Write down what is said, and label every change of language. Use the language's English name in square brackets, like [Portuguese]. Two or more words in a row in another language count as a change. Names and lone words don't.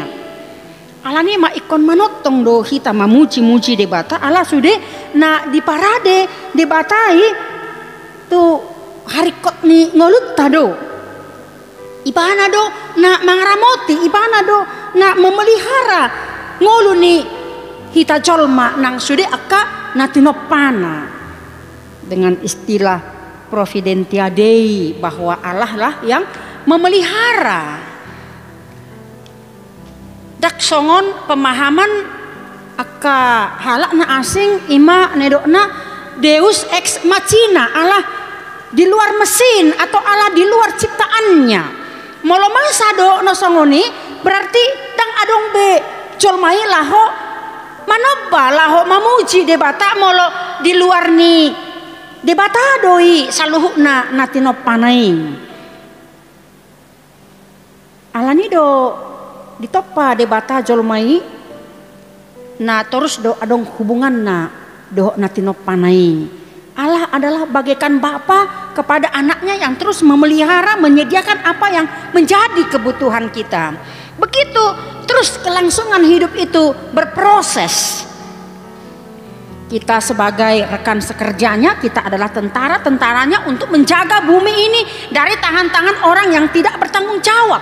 [Batak Toba] Alani ma ikon manotong do hita mamuji-muji debata ala sude na di parade debatai tu harikot ni ngolut tado. Ibana do na mangramoti, ibana do na memelihara ngolu ni hita jolma nang sude aka na tinopana [Indonesian] dengan istilah [Latin] providentia Dei, [Indonesian] bahwa Allah lah yang memelihara. [Batak Toba] Dak songon pemahaman aka halak na asing ima nedokna [Latin] Deus ex machina, [Indonesian] Allah di luar mesin atau Allah di luar ciptaannya. [Batak Toba] Molo masa do no songoni berarti dang adong be jolmai laho manoba laho mamuji debata molo di luar ni debata doi saluhukna natino panai. Alani do ditopa debata jolmai na terus do adong hubungan na do natino panai. [Indonesian] Allah adalah bagaikan bapa kepada anaknya yang terus memelihara, menyediakan apa yang menjadi kebutuhan kita. Begitu terus kelangsungan hidup itu berproses. Kita sebagai rekan sekerjanya, kita adalah tentara-tentaranya untuk menjaga bumi ini dari tangan-tangan orang yang tidak bertanggung jawab.